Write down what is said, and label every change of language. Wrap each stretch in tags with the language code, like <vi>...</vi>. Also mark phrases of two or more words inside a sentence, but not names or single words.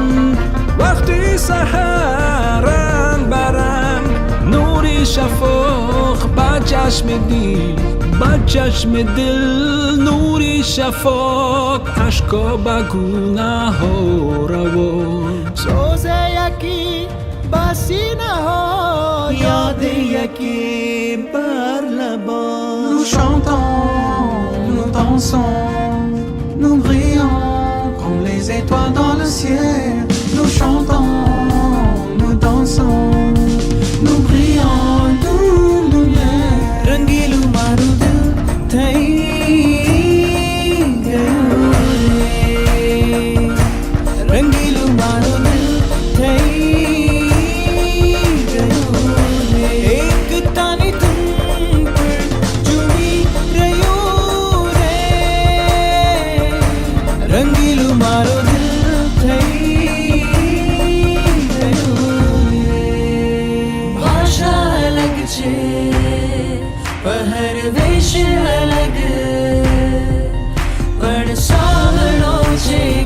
<fa>وقتی سحر رنگ برنگ، نوری شفاق با چشم دید. با چشم دل نوری شفاق اشکا با گونه ها روان سوز یکی با سینه ها یاد یکی بر لبان</fa> <fr>Nous chantons, nous dansons, nous brillons comme les étoiles dans le ciel. Nous chantons, nous dansons, nous brillons de lumière.</fr> <gu>રંગીલું મારું દિલ થઈ ગયો રે રંગીલું મારું દિલ થઈ ગયો રે એક તાની તુમ પર જુડી રયો રે રંગીલું મારું દિલ થઈ ગયો રે ભાષા અલગ છે પહેરવેશ અલગ પણ સાવલો છે</gu>